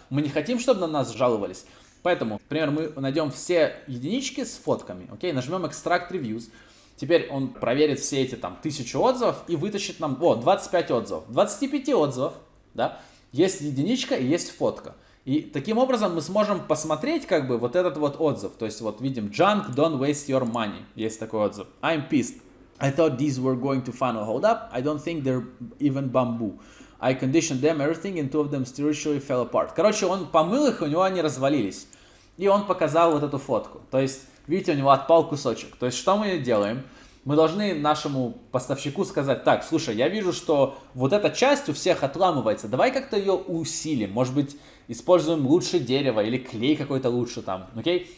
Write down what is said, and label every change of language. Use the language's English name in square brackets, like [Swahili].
[Russian] Мы не хотим, чтобы на нас жаловались. Поэтому, например, мы найдем все единички с фотками, окей, нажмем Extract Reviews. Теперь он проверит все эти там 1000 отзывов и вытащит нам, 25 отзывов. 25 отзывов, да, есть единичка и есть фотка. И таким образом мы сможем посмотреть как бы вот этот вот отзыв. То есть вот видим [English] junk, don't waste your money. [Russian] Есть такой отзыв. [English] I'm pissed. I thought these were going to funnel. Hold up. I don't think they're even bamboo. I conditioned them, everything, and two of them spiritually fell apart. [Russian] Короче, он помыл их, у него они развалились. И он показал вот эту фотку. То есть, видите, у него отпал кусочек. То есть, что мы делаем? Мы должны нашему поставщику сказать: так, слушай, я вижу, что вот эта часть у всех отламывается, давай как-то ее усилим, может быть, используем лучше дерево или клей какой-то лучше там, окей?